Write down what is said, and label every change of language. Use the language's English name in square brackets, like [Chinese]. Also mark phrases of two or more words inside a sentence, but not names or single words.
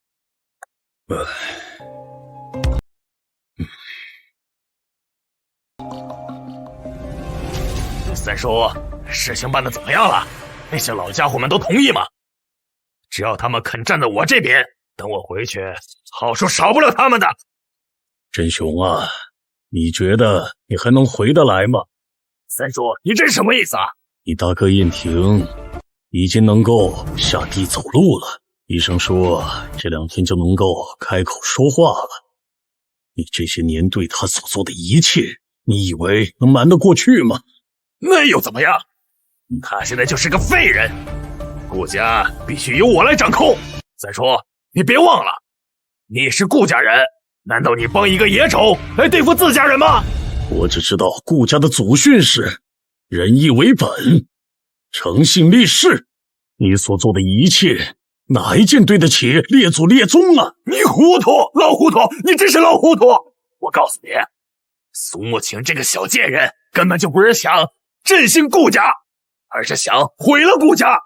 [Chinese] 三叔，事情辦得怎麼樣了？那些老家伙們都同意嗎？只要他們肯站在我這邊，等我回去，好處少不了他們的。振雄啊，你覺得你還能回得來吗？三叔，你这是什麼意思啊？你大哥燕婷已經能夠下地走路了，醫生說這2天就能夠開口說話了。你這些年對他所做的一切，你以為能瞞得過去嗎？那又怎麼樣？他現在就是個廢人，顧家必須由我來掌控。再說，你別忘了，你是顧家人，難道你幫一個野種來對付自家人嗎？我只知道顧家的祖訓是仁義為本，誠信立事。你所做的一切，哪一件對得起列祖列宗啊？你糊塗，老糊涂，你真是老糊涂！我告訴你，蘇慕晴這個小賤人， 根本就不是想振兴顾家，而是想毁了顾家。